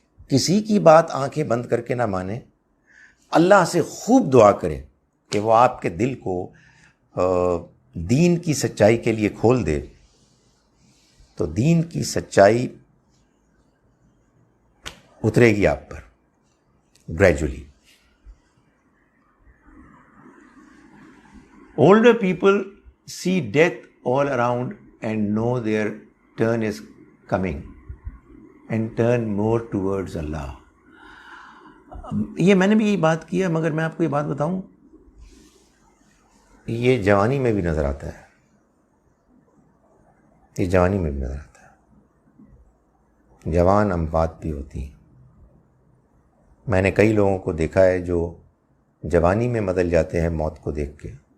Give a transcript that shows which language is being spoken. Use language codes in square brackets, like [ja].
[ur] کسی کی بات آنکھیں بند کر کے نہ مانیں. اللہ سے خوب دعا کریں کہ وہ آپ کے دل کو دین کی سچائی کے لیے کھول دے، تو دین کی سچائی اترے گی آپ پر gradually. [en] Older people see death all around and know their turn is coming and turn more towards Allah. [ur] یہ میں نے بھی یہی بات کی ہے، مگر میں آپ کو یہ بات بتاؤں، یہ جوانی میں بھی نظر آتا ہے. یہ جوانی میں بھی نظر آتا ہے. جوان اموات بھی ہوتی ہیں. میں نے کئی لوگوں کو دیکھا ہے جو جوانی میں بدل جاتے ہیں موت کو دیکھ کے.